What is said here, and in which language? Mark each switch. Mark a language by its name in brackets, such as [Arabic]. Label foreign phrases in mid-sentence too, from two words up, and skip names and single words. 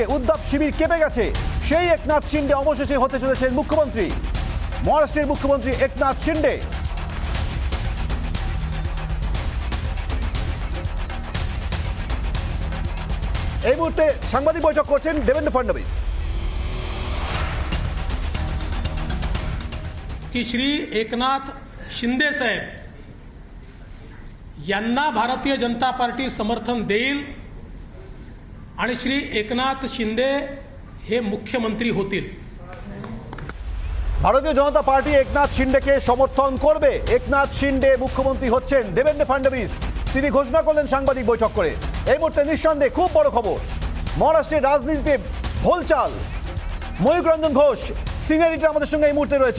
[Bangla] উদ্ধব শিবির কেঁপে গেছে। সেই একনাথ শিন্ডে অবশেষে হতে চলেছেন মুখ্যমন্ত্রী। মহারাষ্ট্রের মুখ্যমন্ত্রী একনাথ শিন্ডে। এই মুহূর্তে সাংবাদিক বৈঠক করছেন দেবেন্দ্র ফডনবিস। [Marathi] की श्री एकनाथ शिंदे साहेब यांना भारतीय जनता पार्टी समर्थन देईल आणि श्री एकनाथ शिंदे हे मुख्यमंत्री होतील। [Bangla] ভারতীয় জনতা পার্টি একনাথ শিন্ডেকে সমর্থন করবে। একনাথ শিন্ডে মুখ্যমন্ত্রী হচ্ছেন। দেবেন্দ্র ফডনবিস তিনি ঘোষণা করলেন সাংবাদিক বৈঠক করে। এই মুহূর্তে নিঃসন্দেহে খুব বড় খবর, মহারাষ্ট্রের রাজনীতিতে ভোলচাল। ময়ূক রঞ্জন ঘোষ সিনিয়র এডিটর আমাদের সঙ্গে এই মুহূর্তে রয়েছে।